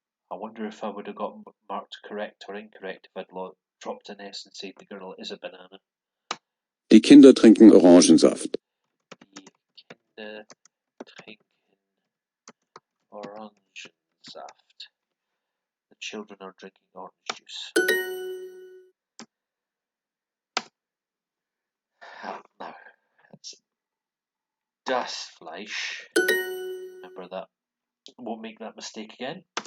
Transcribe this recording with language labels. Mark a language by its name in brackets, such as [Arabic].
[English] I wonder if I would have got marked correct or incorrect if I'd dropped an S and said the girl is a banana. [German] Die Kinder trinken Orangensaft. Die Kinder trinken Orangensaft. [English] The children are drinking orange juice. Now, it's das Fleisch. Remember that. Won't make that mistake again.